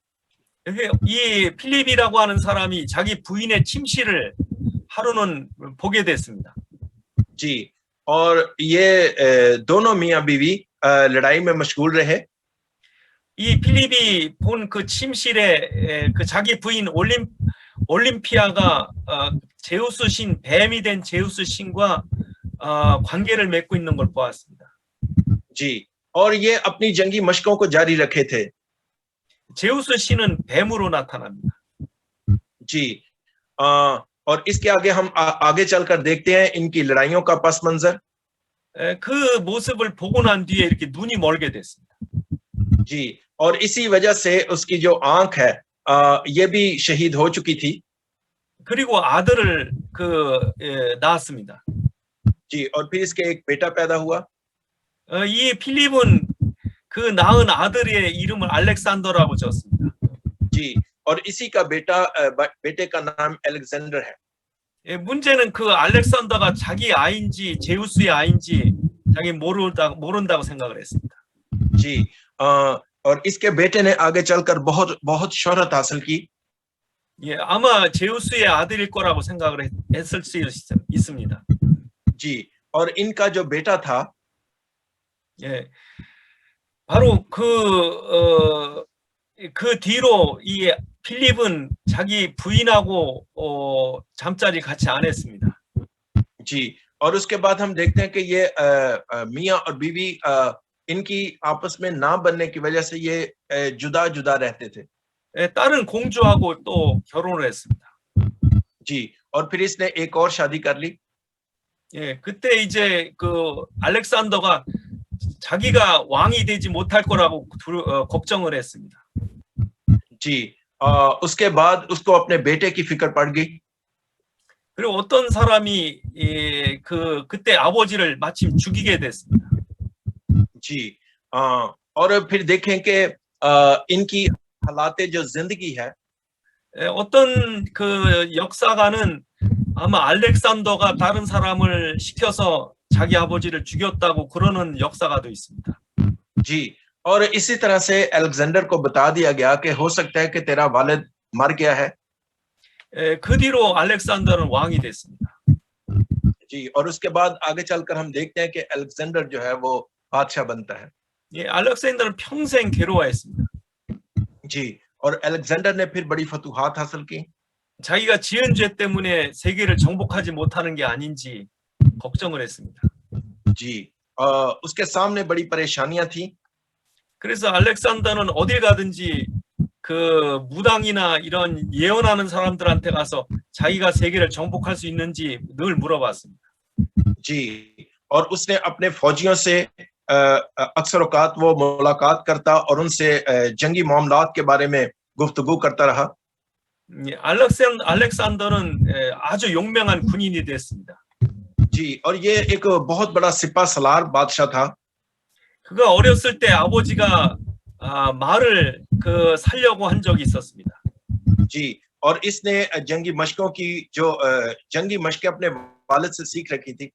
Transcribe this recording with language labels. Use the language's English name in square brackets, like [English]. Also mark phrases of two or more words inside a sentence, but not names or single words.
[Korean] 이 필립이라고 하는 사람이 자기 부인의 침실을 하루는 보게 됐습니다. [Hindi] जी और ये दोनों मियां बीवी लड़ाई में मशगूल रहे. [Korean] 이 필립이 본 그 침실에 그 자기 부인 올림피아가 제우스 신 뱀이 된 제우스 신과 관계를 맺고 있는 걸 보았습니다. [Hindi] जी और ये अपनी जंगी मशकों को जारी रखे थे. [Korean] 제우스 신은 뱀으로 나타납니다. [Hindi] जी और इसके आगे हम आगे चलकर देखते हैं इनकी लड़ाइयों का पस मंजर. [Korean] 그 모습을 보고 난 뒤에 이렇게 눈이 멀게 됐습니다. [Hindi] जी और इसी वजह से उसकी जो आंख है ये भी शहीद हो चुकी थी. [Korean] 그리고 아들을 낳았습니다. [Hindi] जी और फिर इसके एक बेटा पैदा हुआ. [Korean] 이 필립은 그 낳은 아들의 이름을 알렉산더라고 지었습니다. [Hindi] जी और इसी का बेटे का नाम अलेक्जेंडर है. [Korean] 문제는 그 알렉산더가 자기 아인지 제우스의 아인지 자기 모른다고 생각을 했습니다. [Hindi] जी और इसके बेटे ने आगे चलकर बहुत शोहरत हासिल की. [Korean] 예, 아마 제우스의 아들일 거라고 생각을 했을 수 있습니다. [Hindi] जी और इनका जो बेटा था [Korean] 예, 바로 그 뒤로 이 필립은 자기 부인하고 잠자리 같이 안 했습니다. [Hindi] जी और उसके बाद हम देखते हैं कि ये मियां और बीवी इनकी आपस में ना बनने की वजह से ये जुदा रहते थे. [Korean] 다른 공주하고 또 결혼을 했습니다. [Hindi] जी और फिर इसने एक और शादी कर ली. [Korean] 예, 그때 이제 그 알렉산더가 자기가 왕이 되지 못할 거라고 걱정을 했습니다. [Hindi] जी उसके बाद उसको अपने बेटे की फिक्र पड़ गई. [Korean] 그리고 어떤 사람이 그때 아버지를 마침 죽이게 됐습니다. [Hindi] जी और फिर देखें कि इनकी हालात जो जिंदगी है. [Korean] 어떤 그 역사가는 아마 알렉산더가 다른 사람을 시켜서 자기 아버지를 죽였다고 그러는 역사가도 있습니다. [Hindi] जी और इसी तरह से अलेक्जेंडर को बता दिया गया कि हो सकता है कि तेरा वालिद मर गया है. [Korean] 그 뒤로 알렉산더는 왕이 됐습니다. [Hindi] जी और उसके बाद आगे चलकर हम देखते हैं कि अलेक्जेंडर जो है वो बादशाह बनता है. [Korean] 예, 알렉산더는 평생 괴로워했습니다. [Hindi] जी और अलेक्जेंडर ने फिर बड़ी फतूहात हासिल की. [Korean] 자기가 지은 죄 때문에 세계를 정복하지 못하는 게 아닌지 걱정을 했습니다. [Hindi] जी उसके सामने बड़ी परेशानियां थी. [Korean] 그래서 알렉산더는 어딜 가든지 그 무당이나 이런 예언하는 사람들한테 가서 자기가 세계를 정복할 수 있는지 늘 물어봤습니다. [Hindi] जी और उसने अपने फौजियों से अक्सर औकात वो मुलाकात करता और उनसे जंगी मामलात के बारे में गुफ्तगू करता रहा. [Korean] 알렉산더는 아주 용맹한 군인이 됐습니다. [Hindi] जी और ये एक बहुत बड़ा सिपा सलार बादशाह था. [Korean] 그가 어렸을 때 아버지가 말을 살려고 한 적이 있었습니다. [Hindi] जी और इसने जंगी मशकों की जो जंगी मशकें अपने वालिद से सीख रखी थी.